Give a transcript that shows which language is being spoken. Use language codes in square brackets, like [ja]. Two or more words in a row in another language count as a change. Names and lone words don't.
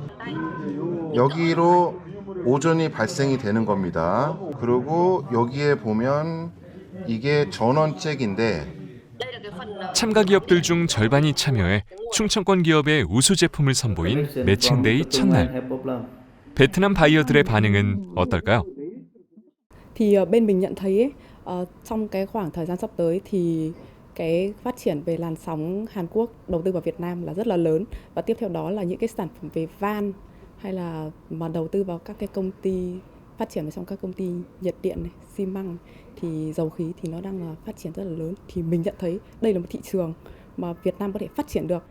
[ko] 여기로 오존이 발생이 되는 겁니다. 그리고 여기에 보면 이게 전원잭인데 참가 기업들 중 절반이 참여해 충청권 기업의 우수 제품을 선보인 매칭데이 첫날. 베트남 바이어들의 반응은 어떨까요? [vi] Thì bên mình nhận thấy trong cái khoảng thời gian sắp tới thì cái phát triển về làn sóng Hàn Quốc đầu tư vào Việt Nam là rất là lớn, và tiếp theo đó là những cái sản phẩm về van hay là mà đầu tư vào các cái công ty phát triển ở trong các công ty nhiệt điện này, xi măng thì dầu khí thì nó đang là phát triển rất là lớn, thì mình nhận thấy đây là một thị trường mà Việt Nam có thể phát triển được.